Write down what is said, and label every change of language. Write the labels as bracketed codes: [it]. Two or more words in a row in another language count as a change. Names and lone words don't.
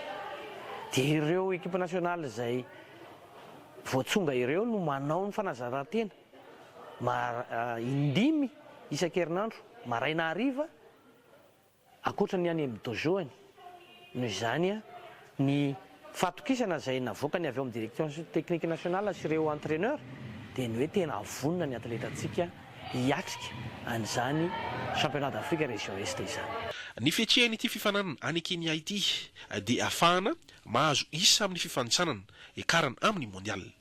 [mg] Dia ireo ekipa nasionaly izay voatsonga ireo no manao ny fanazarantena indimy isan-kerinandro maraina hariva akoatra ny any amin'ny dojoany. Noho izany ny fatokisana izay navoaka ny avy ao amin'ny [fr] direction technique nationale [mg] sy ireo entraîneur dia ny hoe tena avonina ny atletantsika hiatrika an'izany [fr] championnat d'Afrique région est [mg] izany. Ny fiatrehany ity fifananana any Kenya ity dia ahafahana mahazo isa amin'ny fifanitsanana ekarana amin'ny mondial.